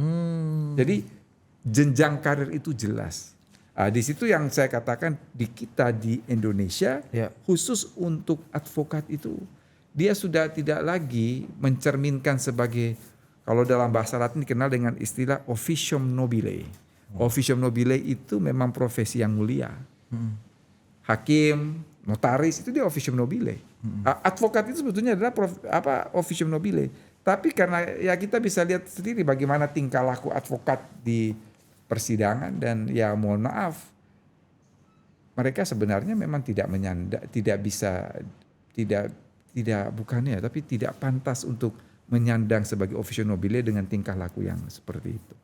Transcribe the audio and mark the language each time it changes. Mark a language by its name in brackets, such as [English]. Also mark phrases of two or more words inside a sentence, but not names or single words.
[Indonesian] Jadi jenjang karir itu jelas. Di situ yang saya katakan di kita di Indonesia, khusus untuk advokat itu, dia sudah tidak lagi mencerminkan sebagai, kalau dalam bahasa Latin dikenal dengan istilah [Latin] officium nobile. Officium nobile [Indonesian] itu memang profesi yang mulia. Hakim, notaris itu dia [Latin] officium nobile. [Indonesian] Advokat itu sebetulnya adalah [Latin] officium nobile. [Indonesian] Tapi karena ya kita bisa lihat sendiri bagaimana tingkah laku advokat di persidangan, dan ya mohon maaf, mereka sebenarnya memang tidak pantas untuk menyandang sebagai [Latin] officium nobile [Indonesian] dengan tingkah laku yang seperti itu.